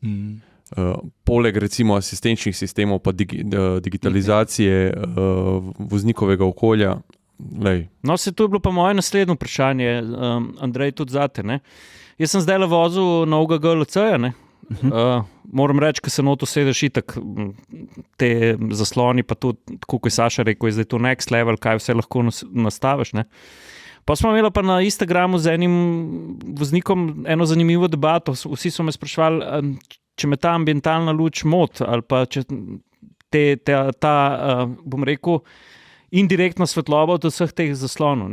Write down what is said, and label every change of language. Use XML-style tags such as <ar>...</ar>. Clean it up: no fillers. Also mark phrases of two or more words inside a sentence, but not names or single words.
<sl>Poleg recimo asistenčnih sistemov, pa digitalizacije voznikovega okolja. Lej. No, se to je bilo pa moje naslednje vprašanje, Andrej, tudi zate. Ne? Jaz sem zdaj vozil novega GLC-ja, ne? Moram reči, ko se noto sedeš itak, te zasloni, pa tudi, tako kot je Saša rekel, je zdaj to</sl> <en>next level,</en> <sl>kaj vse lahko nastaviš. Ne? Pa smo imeli pa na Instagramu z enim voznikom eno zanimivo debato. Vsi so me sprašvali, če me ta ambientalna luč moti, ali pa če ta bom rekel, indirektna svetloba od vseh teh zaslonov.</sl>